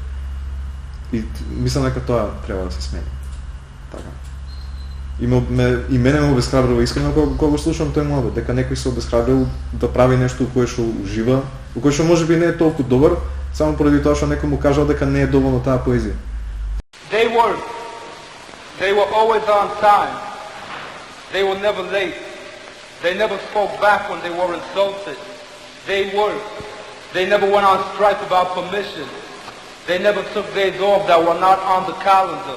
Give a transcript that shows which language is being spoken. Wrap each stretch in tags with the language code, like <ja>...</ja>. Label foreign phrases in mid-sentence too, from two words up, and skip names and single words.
<mk>И мислам дека тоа треба да се смени. Така. И мене ме обесхрабрува искрено кога слушам тој младот, дека некој се обесхрабрил да прави нешто во кое што ужива, во кое што можеби не е толку добар, само поради тоа што некој му кажал дека не е доволно таа поезија.</mk> <en>They worked. They were always on time. They were never late. They never spoke back when they were insulted. They worked. They never went on strike without permission. They never took days off that were not on the calendar.</en>